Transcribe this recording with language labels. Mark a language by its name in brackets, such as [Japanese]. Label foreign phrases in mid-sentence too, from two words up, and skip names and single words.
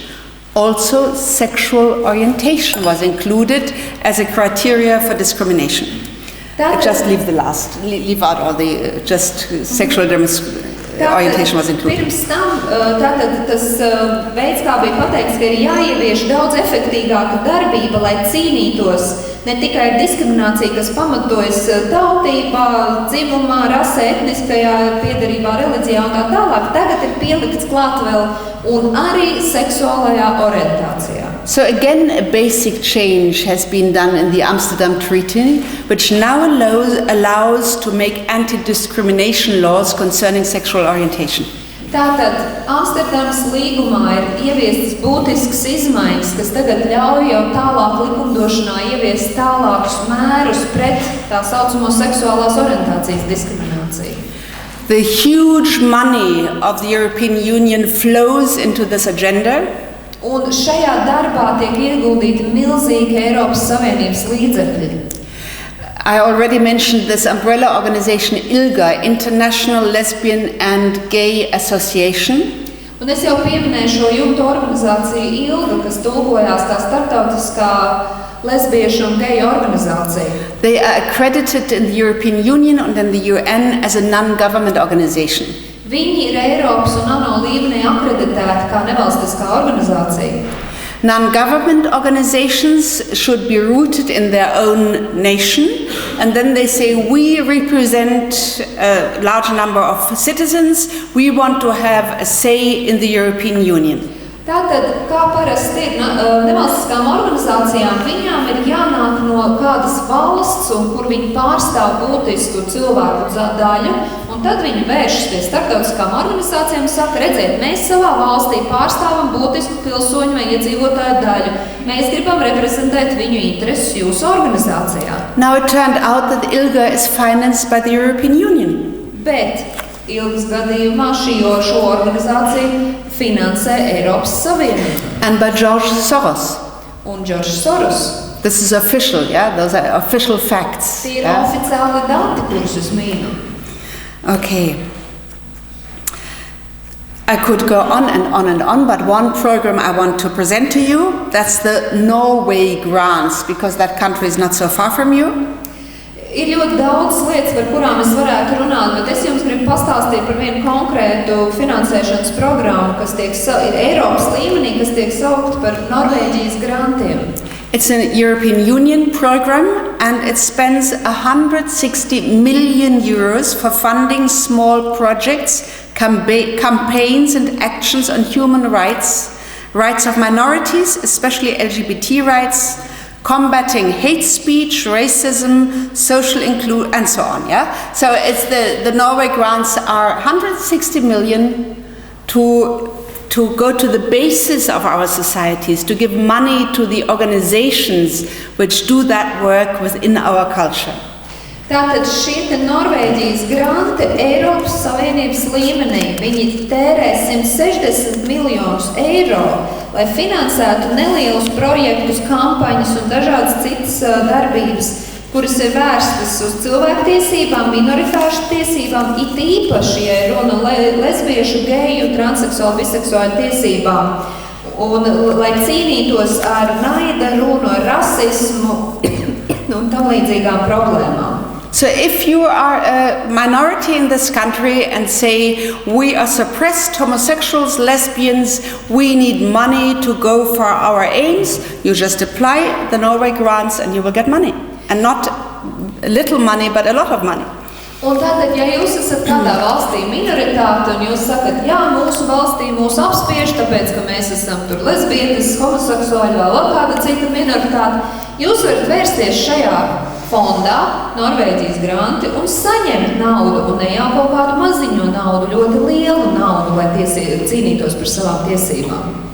[English] Also, sexual orientation was included as a criteria for discrimination. Just leave out all the sexual orientation was included. [Latvian] Pirms tam tātad tas veids, kā bija pateikts, ka ir jāievieš daudz efektīgāka darbība, lai cīnītos ne tikai ar diskrimināciju, kas pamatojas tautībā, dzimumā, rasē, etniskajā piedarībā, reliģijā un tā tālāk. Tagad ir pielikts klāt vēl un arī seksuālajā orientācijā. [English] So again, a basic change has been done in the Amsterdam Treaty, which now allows to make anti-discrimination laws concerning sexual orientation. [Latvian] Tātad Amsterdamas līgumā ir ieviestas būtiskas izmaiņas, kas tagad ļauj jau tālāk likumdošanā ieviest tālākus mērus pret tā saucamo seksuālās orientācijas diskrimināciju. [English] The huge money of the European Union flows into this agenda. [Latvian] Un šajā darbā tiek ieguldīti milzīgi Eiropas Savienības līdzekļi. [English] I already mentioned this umbrella organization ILGA, International Lesbian and Gay Association. [Latvian] Un es jau pieminēju šo jumtu organizāciju ILGA, kas tulkojās kā starptautiskā lesbiešu un geju organizācija. [English] They are accredited in the European Union and in the UN as a non-government organization. [Latvian] Viņi ir Eiropas un ANO līmenī akreditēti kā nevalstiskā organizācija. [English] Non-government organizations should be rooted in their own nation, and then they say, we represent a large number of citizens, we want to have a say in the European Union. [Latvian] Tātad, kā parasti ir nevalstiskām organizācijām, viņām ir jānāk no kādas valsts, un kur viņi pārstāv būtisku cilvēku daļu, un Un tad viņi vēršas pie starptautiskām organizācijām un saka, redziet, mēs savā valstī pārstāvam būtisku pilsoņu vai iedzīvotāju daļu. Mēs gribam reprezentēt viņu intereses jūsu organizācijā. [English] Now it turned out that ILGA is financed by the European Union. [Latvian] Bet ILGAs gadījumā šo organizāciju finansē Eiropas Savienība. [English] And by George Soros. [Latvian] Un George Soros. [English] This is official, yeah? Those are official facts. [Latvian] Tie ir oficiāli dati, kurus es mīnu. [English] Okay. I could go on and on and on, but one program I want to present to you, that's the Norway grants, because that country is not so far from you. [Latvian] Ir ļoti daudz lietas, par kurām es varētu runāt, bet es jums gribu pastāstīt par vienu konkrētu finansēšanas programmu, kas ir Eiropas līmenī, kas tiek saukta par Norvēģijas grantiem. [English] It's a European Union program, and it spends 160 million euros for funding small projects, campaigns and actions on human rights, rights of minorities, especially LGBT rights, combating hate speech, racism, social inclusion, and so on. Yeah. So it's the Norway grants are 160 million to go to the basis of our societies, to give money to the organizations which do that work within our culture. [Latvian] Tātad šie Norvēģijas granti Eiropas Savienības līmenī, viņi tērē 160 miljonus eiro, lai finansētu nelielus projektus, kampaņas un dažādas citas darbības, kuras ir vērstas uz cilvēktiesībām, minoritāšu tiesībām, it īpaši, ja runa lesbiešu, geju, transseksuālu, biseksuālu tiesībām, un lai cīnītos ar naida runu, ar rasismu un tam līdzīgām problēmām. [English] So if you are a minority in this country and say, we are suppressed homosexuals, lesbians, we need money to go for our aims, you just apply the Norway grants and you will get money. And not a little money, but a lot of money. [Latvian] Un tātad, ja jūs esat kādā valstī minoritāte un jūs sakat, jā, mūsu valstī mūs apspiež, tāpēc, ka mēs esam tur lesbietes, homoseksuāļi vai vēl kāda cita minoritāte, jūs varat vērsties šajā fondā, Norvēģijas granti, un saņemt naudu, un ne jau kaut kādu maziņo naudu, ļoti lielu naudu, lai cīnītos par savām tiesībām.